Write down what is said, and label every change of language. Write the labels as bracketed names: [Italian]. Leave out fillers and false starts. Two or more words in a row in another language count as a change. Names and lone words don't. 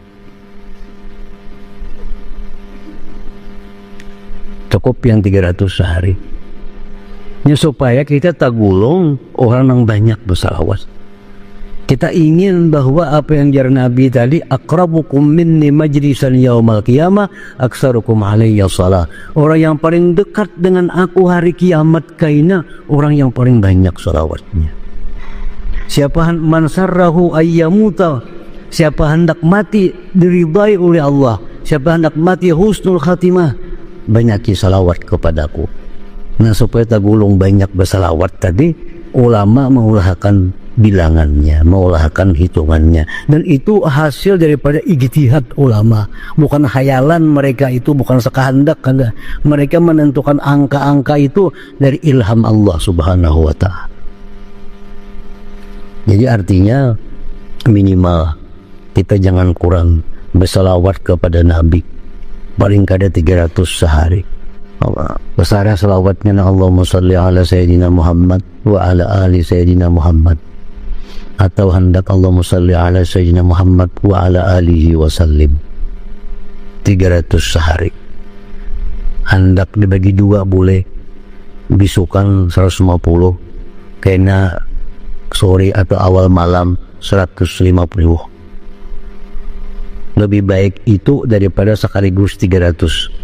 [Indonesian] Cukup yang 300 sehari. Ya, supaya kita tak gulung orang yang banyak bersalawat. Kita ingin bahwa apa yang jar Nabi tadi, [Arabic] أقربكم مني مجلسا يوم القيامة أكثركم علي صلاة. [Indonesian] Orang yang paling dekat dengan aku hari kiamat kaina orang yang paling banyak salawatnya. Siapa [Arabic] من سره أن يموت, [Indonesian] siapa hendak mati diridai oleh Allah, siapa hendak mati [Arabic] حسن الخاتمة, [Indonesian] banyaki salawat kepadaku. Nah, supaya tak gulung banyak bersalawat tadi, ulama mengulahkan bilangannya, mengulahkan hitungannya, dan itu hasil daripada ijtihad ulama, bukan khayalan mereka, itu bukan sekehendak, enggak. Mereka menentukan angka-angka itu dari ilham Allah [Arabic] سبحانه وتعالى. [Indonesian] Jadi artinya minimal kita jangan kurang bersalawat kepada Nabi, paling kada 300 sehari. Besar salawatnya, [Arabic] اللهم صل على سيدنا محمد وعلى آل سيدنا محمد, [Indonesian] atau hendak [Arabic] اللهم صل على سيدنا محمد وعلى آله وسلم, [Indonesian] 300 sehari. Hendak dibagi dua boleh, bisukan 150, kena sore atau awal malam 150. Lebih baik itu daripada sekaligus 300.